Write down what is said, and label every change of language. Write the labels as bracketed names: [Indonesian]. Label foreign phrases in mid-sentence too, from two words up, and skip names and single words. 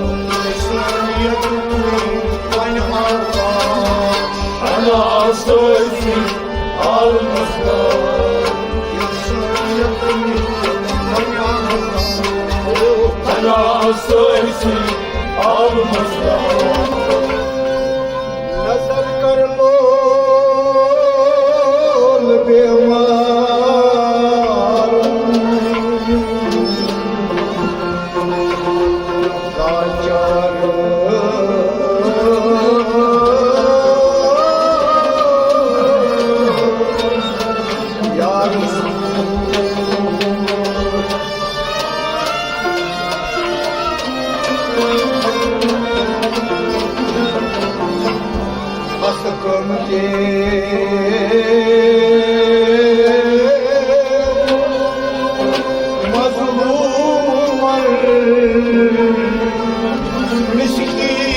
[Turkish] Bana sözün almazlar. Bana sözün almazlar. [Hindi] नजर कर लो बेमार लाचार यार [Turkish] Asıkımde mazlumlar miskin.